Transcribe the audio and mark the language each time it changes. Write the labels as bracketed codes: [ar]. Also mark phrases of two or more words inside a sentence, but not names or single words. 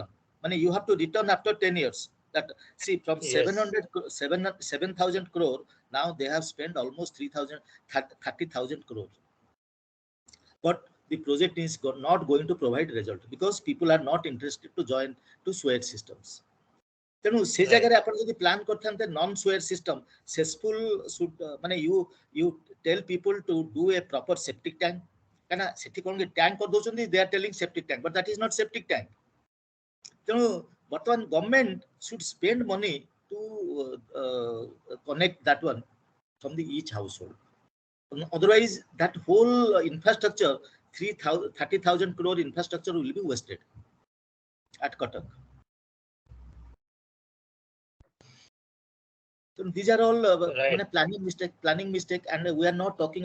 [en] You have to return after 10 years. That see, from 7,000 crore, now they have spent almost 30,000 crore. But the project is not going to provide result because people are not interested to join to sewer systems. [or] ତେଣୁ ସେ ଜାଗାରେ ଆପଣ ଯଦି ପ୍ଲାନ୍ କରିଥାନ୍ତେ [en] non sewer system, cesspool should you tell people to do a proper septic tank. [or] କାହିଁକିନା ସେଠି କ'ଣ tank କରିଦଉଛନ୍ତି, [en] they are telling septic tank, but that is not septic tank. [or] ତେଣୁ ବର୍ତ୍ତମାନ [en] government should spend money to connect that one from the each household. Otherwise, that whole infrastructure, 30,000 crore infrastructure will be wasted at Cuttack. So these are all planning mistake, and we are not talking.